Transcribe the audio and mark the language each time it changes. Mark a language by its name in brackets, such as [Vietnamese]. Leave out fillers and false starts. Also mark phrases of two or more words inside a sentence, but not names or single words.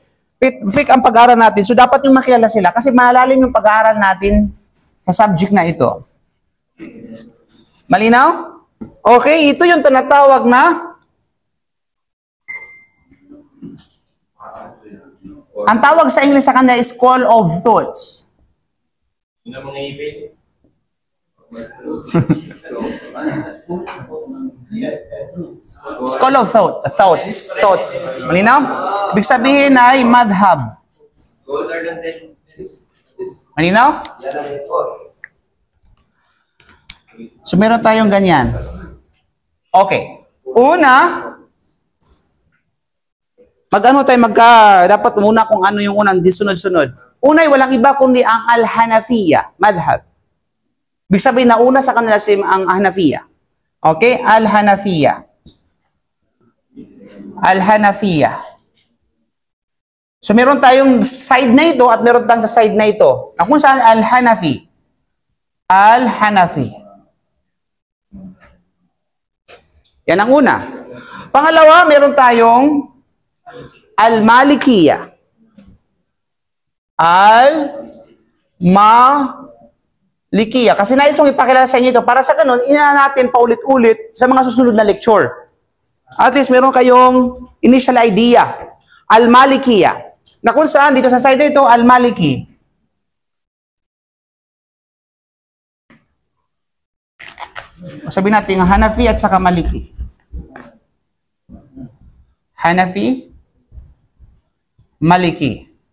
[Filipino] Fake ang pag-aaral natin. So dapat yung makilala sila kasi malalim yung pag-aaral natin sa subject na ito. Malinaw? Okay, ito yung tinatawag na ang tawag sa English sa kanya [English] is School of Thoughts. School of Thoughts. [Filipino] Malinaw? Ibig sabihin ay madhab. Malinaw? So meron tayong ganyan. Okay. Una, dapat muna kung ano yung unang disunod-sunod. Una ay walang iba kundi ang Al-Hanafiya, madhab. Ibig sabihin na una sa kanila ang Hanafiya. Okay? Al-Hanafiya. Al-Hanafiya. So meron tayong side na ito at meron tayong sa side na ito. Na kung saan Al-Hanafi. Al-Hanafi. Yan ang una. Pangalawa, meron tayong Al-Malikiya. Al-Malikiya. Kasi nais kong ipakilala sa inyo ito. Para sa ganun, ina natin paulit-ulit sa mga susunod na lecture. [English] At least [Filipino] meron kayong [English] initial idea. [Filipino] Al-Malikiya. Na kung saan, dito sa side ito, Al-Maliki. Sabihin natin, Hanafi at saka Maliki. Hanafi, Maliki.